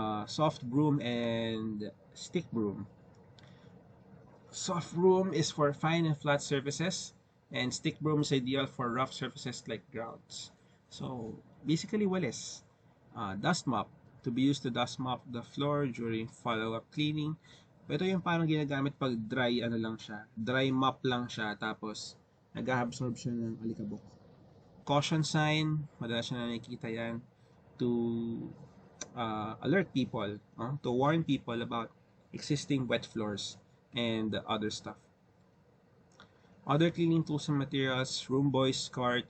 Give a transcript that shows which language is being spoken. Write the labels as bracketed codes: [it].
[en] Soft broom and stick broom. Soft broom is for fine and flat surfaces, and stick broom is ideal for rough surfaces like grounds. So basically walis. Dust mop, to be used to dust mop the floor during follow-up cleaning. [tl] Ito yung parang ginagamit pag dry dry mop lang siya, tapos nag-absorb siya ng alikabok. [en] Caution sign, [tl] madalas na nakikita yan [en] to alert people, to warn people about existing wet floors and other stuff. Other cleaning tools and materials, room boys cart.